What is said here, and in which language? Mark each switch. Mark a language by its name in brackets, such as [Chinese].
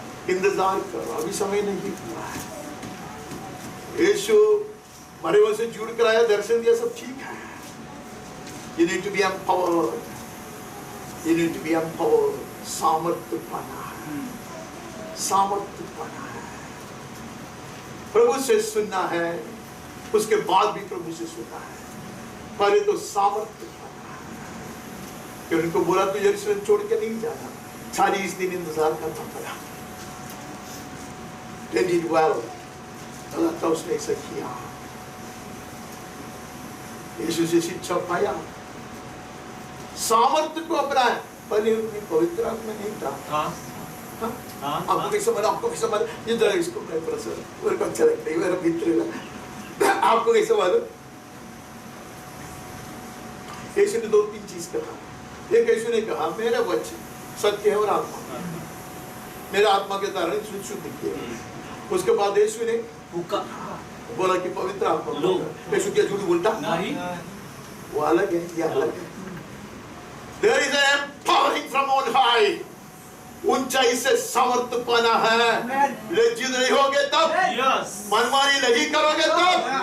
[Hindi] इंतजार करो, अभी समय नहीं हुआ है. यीशु मरे हुए से जुड़ कर आया, दर्शन दिया, सब ठीक है. [English] You need to be empowered. You need to be empowered. [Hindi] सामर्थ्य पाना है. सामर्थ्य पाना है. प्रभु से सुनना है, उसके बाद भी प्रभु से सुनना है. पहले तो सामर्थ्य पाना है. कि उनको बोला तो यरूशलेम छोड़ के नहीं जाना. 40 दिन इंतजार करना पड़ा. [English] They did well. गलत था उसने ऐसा किया। [Hindi] यीशु से शिक्षा पाया, सामर्थ्य को अपनाया, पर ये पवित्र आत्मा नहीं था। आपको कैसे मालूम? आपको कैसे मालूम? ये जरा इसको मैं प्रसन्न, मेरे को अच्छा लगता है, मेरा मित्र है। आपको कैसे मालूम? यीशु ने 2-3 चीज कहा। एक यीशु ने कहा मेरा वचन सत्य है और आत्मा, मेरा आत्मा के द्वारा शुद्ध किया। उसके बाद यीशु ने बोला कि पवित्र आत्मा। यीशु क्या झूठ बोलता? नहीं, वो अलग है, ये अलग है। [English] There is an empowering from on high. [Hindi] ऊंचाई से सामर्थ्य पाना है। लज्जित नहीं होगे तब, मनमानी नहीं करोगे तब।